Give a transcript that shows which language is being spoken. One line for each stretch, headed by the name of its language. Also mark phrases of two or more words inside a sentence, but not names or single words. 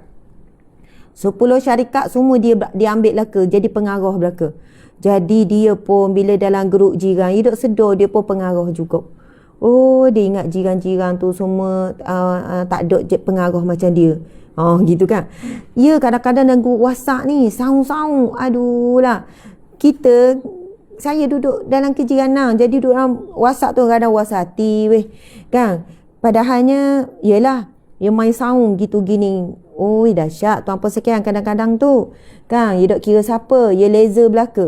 Malay: 10 syarikat semua dia ambil belaka. Jadi pengarah belaka. Jadi dia pun bila dalam grup jiran, dia duk sedar dia pun pengarah juga. Dia ingat jiran-jiran tu semua tak ada pengarah macam dia. Gitu kan. Ya, kadang-kadang dalam grup WhatsApp ni, saung-saung. Aduh lah. Saya duduk dalam kejiranan. Jadi duduk dalam WhatsApp tu kadang WhatsApp hati weh. Kan? Padahalnya, yelah, dia main saung gitu gini. Dahsyat. Tuan-tuan sekian kadang-kadang tu. Kan? Dia duk kira siapa. Dia laser belaka.